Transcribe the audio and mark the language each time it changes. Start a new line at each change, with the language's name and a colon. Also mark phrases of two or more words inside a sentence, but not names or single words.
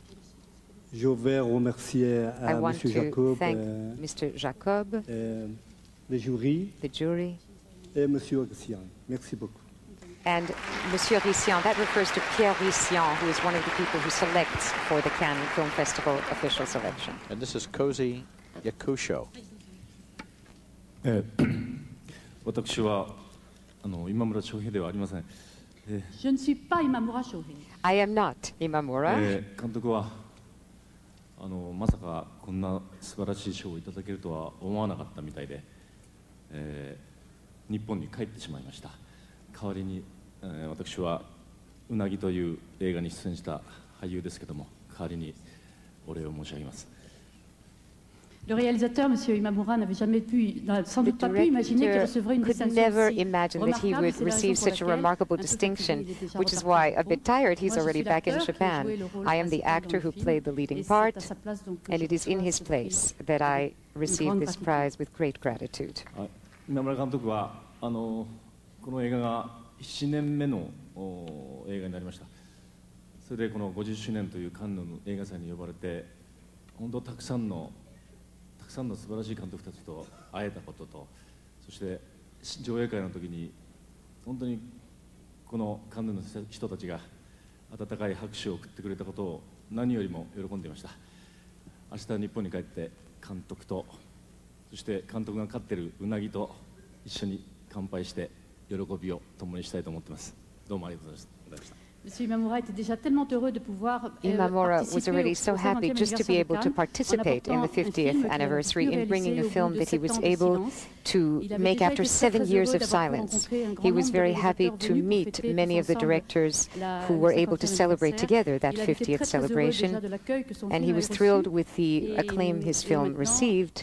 English: I want to thank Mr. Jacob, the jury, and Monsieur Rician. That refers to Pierre Rician, who is one of the people who selects for the Cannes Film Festival official selection. And this is Kozi Yakusho.
Japanese: 私は今村翔平ではありません。
French: Je ne suis pas Imamura Shohei.
English: I am not Imamura.
Japanese: 監督はまさかこんな素晴らしい賞をいただけるとは思わなかったみたいで、日本に帰ってしまいました。代わりに、私はうなぎという映画に出演した俳優ですけども、代わりにお礼を申し上げます。
French: Le réalisateur, M. Imamura, n'avait jamais pu, sans doute pas pu imaginer qu'il recevrait une distinction si remarquable.
English: He would receive such a remarkable distinction, which is why, a bit tired, he's already back in Japan. I am the actor who played the leading part, and it is in his place that I receive this prize with great gratitude.
Japanese: 今村監督はこの映画が7年目の映画になりました。それでこの50周年というカンヌの映画祭に呼ばれて、本当たくさんの素晴らしい監督たちと会えたことと、そして上映会の時に本当にこのカンヌの人たちが温かい拍手を送ってくれたことを何よりも喜んでいました。明日日本に帰って監督と、そして監督が飼ってるうなぎと一緒に乾杯して喜びを共にしたいと思っています。どうもありがとうございました。
French: Imamura était déjà tellement heureux de pouvoir
English: Imamura was already so happy just to be able to participate in the 50th anniversary in bringing a film that he was able to make after 7 years of silence. He was very happy to meet many of the directors who were able to celebrate together that 50th celebration, and he was thrilled with the acclaim his film received.